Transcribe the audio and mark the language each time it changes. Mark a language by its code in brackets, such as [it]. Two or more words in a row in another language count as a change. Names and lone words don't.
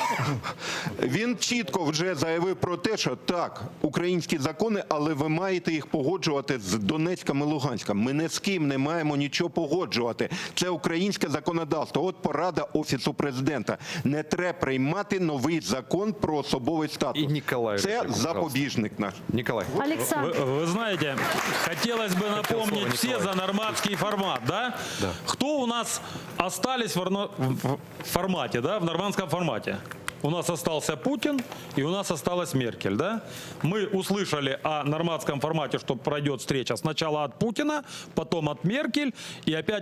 [uk] Він чітко вже заявив про те, що так, українські закони, але ви маєте їх погоджувати з Донецьком і Луганськом. Ми ні з ким не маємо нічого погоджувати. Це українське законодавство. От порада Офісу президента. Не треба приймати новий закон про особовий статус. І Ніколай, це запобіжник наш. [ru] Николай. Александр. Вы знаете, хотелось бы напомнить все за нормандский формат, да? Да. Кто у нас остались в формате, да, в нормандском формате? У нас остался Путин и у нас осталась Меркель, да? Мы услышали о нормандском формате, что пройдет встреча сначала от Путина, потом от Меркель и опять